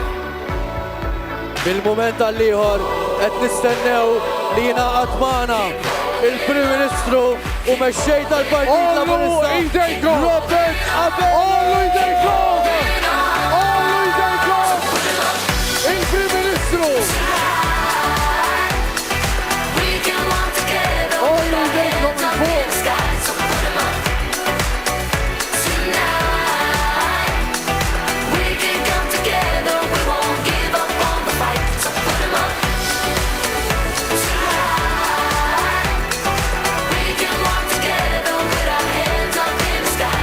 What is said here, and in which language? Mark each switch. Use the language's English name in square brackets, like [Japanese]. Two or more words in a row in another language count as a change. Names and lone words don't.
[Maltese] Bil-moment għall-ieħor qed nistennew li jingħaqad magħna il-Prim Ministru u mexxej tal-Partit Laburista. Robert Abel! Ollu jdejkom! Ollu jdejkom! Il-Prim Ministru! [English] We can walk together. [Maltese] Ollu jdejkom il-fuq! [English] Sky, so put 'em up tonight. We can come together, we won't give up on the fight. So put 'em up tonight. We can walk together with our hands up in the sky.